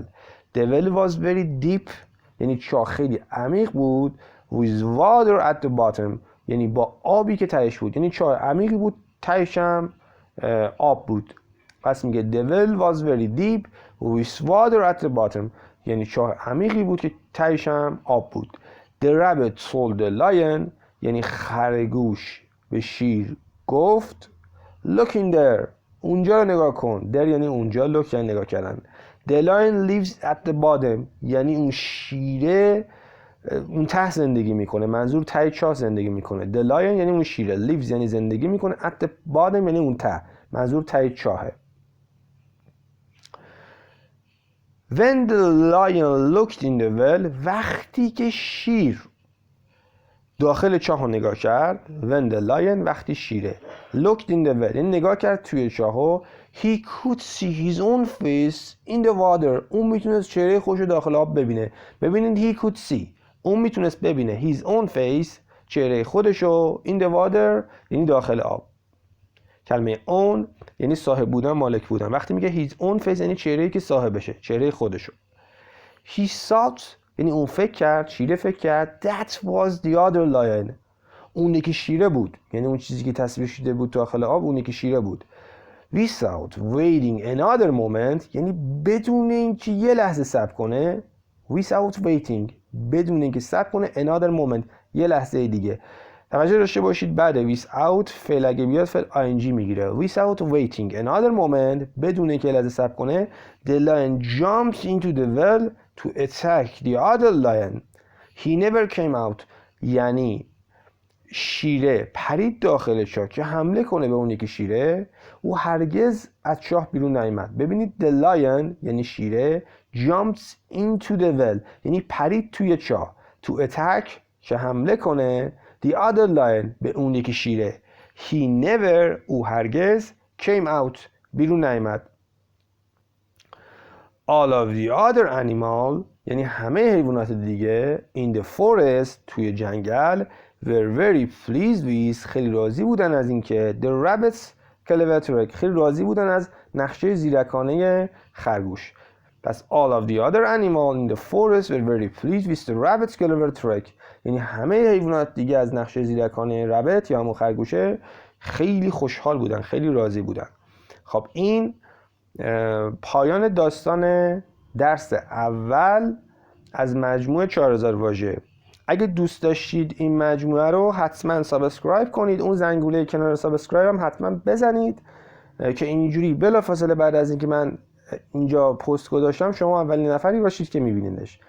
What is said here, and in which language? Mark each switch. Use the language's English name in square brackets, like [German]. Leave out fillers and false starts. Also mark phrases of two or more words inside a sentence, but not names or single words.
[English] The well was very deep [Persian] یعنی چاه خیلی عمیق بود. [English] With water at the bottom [Persian] یعنی با آبی که تهش بود. یعنی چاه عمیقی بود تهش هم آب بود. پس میگه [English] the well was very deep with water at the bottom [Persian] یعنی چاه عمیقی بود که تهش هم آب بود. [English] The rabbit told the lion [Persian] یعنی خرگوش به شیر گفت [English] look in there [Persian] اونجا رو نگاه کن. در یعنی اونجا، look یعنی نگاه کردن. [English] The lion lives at the bottom [Persian] یعنی اون شیره اون ته زندگی میکنه. منظور ته چاه زندگی میکنه. [English] The lion [Persian] یعنی اون شیره. lives یعنی زندگی میکنه. [English] at the bottom [Persian] یعنی اون ته. منظور ته چاهه. [English] When the lion looked in the well [Persian] وقتی که شیر داخل چاه رو نگاه کرد. [English] When the lion [Persian] وقتی شیره [English] looked in the well [Persian] یعنی نگاه کرد توی چاه [English] he could see his own face in the water [Persian] اون میتونست چهره خودش رو داخل آب ببینه. ببینید [English] he could see [Persian] اون میتونست ببینه [English] his own face [Persian] چهره خودش رو [English] in the water [Persian] یعنی داخل آب. کلمه own یعنی صاحب بودن، مالک بودن. وقتی میگه [English] his own face [Persian] یعنی چهره‌ای که صاحبشه، چهره خودشو. [English] he thought [Persian] یعنی اون فکر کرد، شیره فکر کرد [English] that was the other lion [Persian] اون یکی شیره بود. یعنی اون چیزی که تصویر شده بود داخل آب اون یکی شیره بود. [English] without waiting another moment [Persian] یعنی بدون اینکه یه لحظه صبر کنه. [English] without waiting [Persian] بدون اینکه صبر کنه [English] another moment [Persian] یه لحظه دیگه. توجه داشته باشید بعد without فعل اگه بیاد فعل ing میگیره. [English] without waiting another moment [Persian] بدون اینکه لحظه صبر کنه [English] the lion jumped into the well to attack the other lion he never came out [Persian] یعنی شیره پرید داخل چاه که حمله کنه به اون یکی شیره. او هرگز از چاه بیرون نیامد. ببینید [English] the lion [Persian] یعنی شیره [English] jumped into the well [Persian] یعنی پرید توی چاه [English] to attack [Persian] که حمله کنه [English] the other lion [Persian] به اون یکی شیره. [English] he never [Persian] او هرگز [English] came out [Persian] بیرون نیامد. [English] all of the other animal [Persian] یعنی همه حیوانات دیگه [English] in the forest [Persian] توی جنگل [English] were very pleased with [Persian] خیلی راضی بودن از اینکه [English] the rabbit's clever trick [Persian] خیلی راضی بودن از نقشه زیرکانه خرگوش. پس [English] all of the other animal in the forest were very pleased with the rabbit's clever trick [Persian] یعنی همه حیوانات دیگه از نقشه زیرکانه ربط یا همون خرگوشه خیلی خوشحال بودن، خیلی راضی بودن. خب این پایان داستان درس اول از مجموع 4000 واژه اگه دوست داشتید این مجموعه رو حتما سابسکرایب کنید، اون زنگوله کنار سابسکرایب هم حتما بزنید که اینجوری بلافاصله بعد از اینکه من اینجا پست گذاشتم شما اولین نفری باشید که میبینیدش.